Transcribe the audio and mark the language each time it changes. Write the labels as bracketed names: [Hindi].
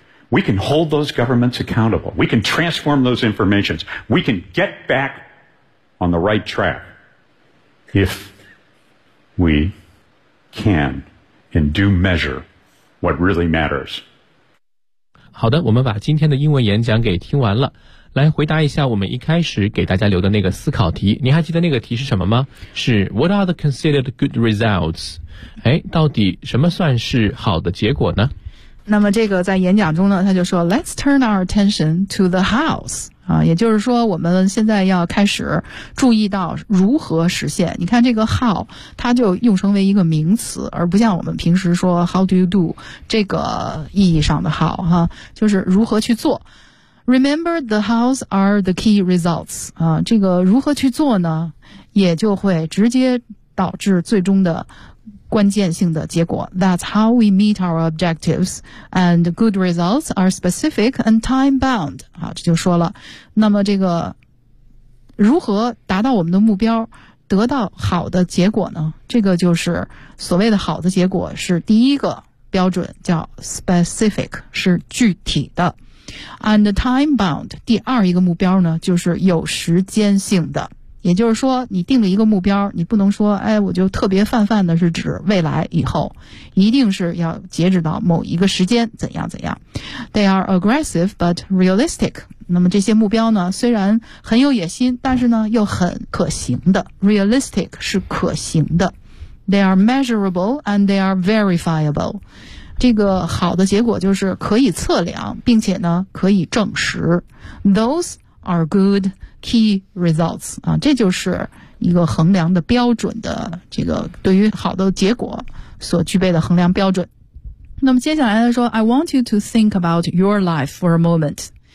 [English] We can hold those governments accountable. We can transform those informations. We can get back on the right track if we can and do measure what really matters. [Chinese] 好的，我们把今天的英文演讲给听完了。来回答一下我们一开始给大家留的那个思考题，你还记得那个题是什么吗？ [English] 是 What are the considered good results? [Chinese] 哎，到底什么算是好的结果呢？那么这个在演讲中呢，他就说 [English] Let's turn our attention to the house [Chinese] 也就是说我们现在要开始注意到如何实现。你看这个 how 它就用成为一个名词，而不像我们平时说 [English] how do you do [Chinese] 这个意义上的 how 哈，就是如何去做。 [English] Remember, the hows are the key results. [Chinese] 这个如何去做呢？也就会直接导致最终的关键性的结果。 [English] That's how we meet our objectives, and good results are specific and time-bound. [Chinese] 这就说了。那么这个如何达到我们的目标，得到好的结果呢？这个就是所谓的好的结果是第一个标准，叫 specific, 是具体的。 And time-bound, 第二一个目标呢，就是有时间性的。也就是说，你定了一个目标，你不能说，哎，我就特别泛泛的是指未来以后，一定是要截止到某一个时间，怎样怎样。 [English] They are aggressive but realistic. [Chinese] 那么这些目标呢，虽然很有野心，但是呢，又很可行的。 [English] Realistic [Chinese] 是可行的。 [English] They are measurable and they are verifiable. [Chinese] 这个好的结果就是可以测量，并且呢可以证实。 [English] Those are good key results. [Chinese] 这就是一个衡量的标准的，这个对于好的结果所具备的衡量标准。那么接下来他说 [English] I want you to think about your life for a moment.